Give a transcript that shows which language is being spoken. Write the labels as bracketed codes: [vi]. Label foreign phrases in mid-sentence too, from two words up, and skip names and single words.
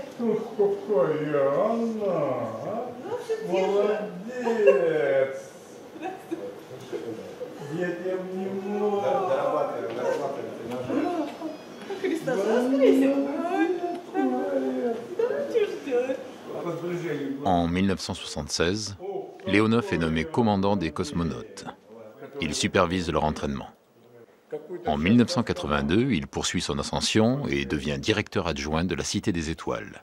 [ru] Ну, какая она, а? Молодец. Детям не могу. Дорабатываем. Христос воскресил. [fr] En 1976, Leonov est nommé commandant des cosmonautes. Il supervise leur entraînement. En 1982, il poursuit son ascension et devient directeur adjoint de la Cité des Étoiles.